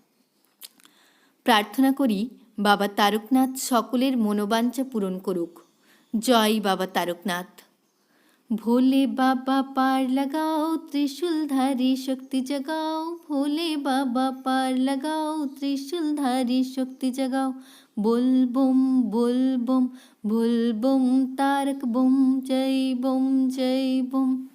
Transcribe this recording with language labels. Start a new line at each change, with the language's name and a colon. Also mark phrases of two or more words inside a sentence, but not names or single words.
Bangla: প্রার্থনা করি বাবা তারকনাথ সকলের মনোবাঞ্ছা পূরণ করুক। জয় বাবা তারকনাথ।
Hindi: भोले बाबा पार लगाओ, त्रिशूलधारी शक्ति जगाओ। भोले बाबा पार लगाओ, त्रिशूलधारी शक्ति जगाओ। बोल बम बोल बम, बोल बम तारक बम, जय बम जय बम।